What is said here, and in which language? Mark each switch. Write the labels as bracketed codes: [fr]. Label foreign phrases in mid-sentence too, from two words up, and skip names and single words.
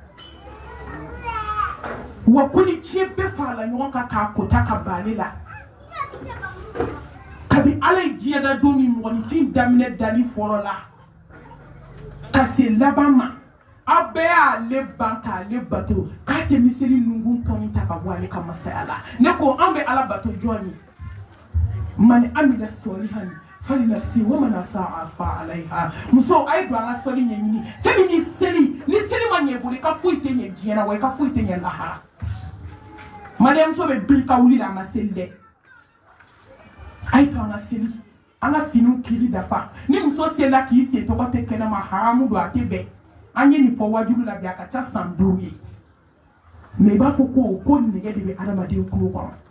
[bm] wa ko ni diɲɛ bɛɛ farala ɲɔgɔn kan k'a kota ka ban ale la kabi ala ye diɲɛ da don min mɔgɔninfin daminɛ dali fɔlɔ la ka se laban ma aw bɛɛ y'ale ban k'ale bato k'a tɛ misiri ninnu tɔni ta ka bɔ ale ka masaya la ne ko an bɛ ala bato jɔn ye [ar] من عمل صالحا فلنفسه ومن أساء فعليها [bm] muso ay do an sali ɲɛɲini fɛn min ni seli ma ɲɛ bolo i ka foyi tɛ ɲɛ diɲɛ na wa i ka foyi tɛ ɲɛ lahara mariamuso bɛ biri ka wuli la a ma seli dɛ ay to an ka seli an ka finiw kiri dafa ni muso selila k'i sen tɔgɔ tɛ kɛnɛma haramu don a tɛ bɛn an ye nin fɔ wajibi la bi a ka ca san 5 ye mais i b'a fɔ ko nɛgɛ de bɛ adamaden kulo kɔnɔ